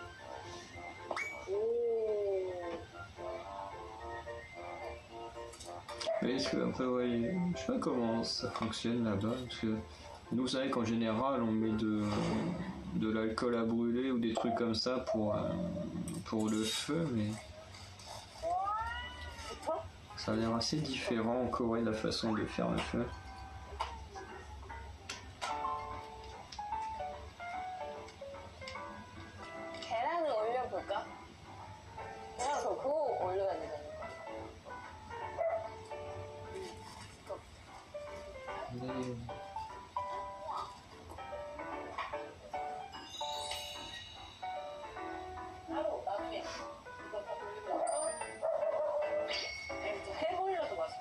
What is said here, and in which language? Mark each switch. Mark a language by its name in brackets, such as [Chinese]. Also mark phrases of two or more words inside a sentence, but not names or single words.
[French] Mais est-ce que après, ouais, je sais pas comment ça fonctionne là-bas, parce que nous, vous savez qu'en général, on met de l'alcool à brûler ou des trucs comme ça pour le feu, mais ça a l'air assez différent en Corée la façon de faire le feu. [Korean] 계란을 올려볼까? 계란 넣고 올려야 되잖아. 따로 나중에 이거 다 돌리고 해보려도 맛있겠다.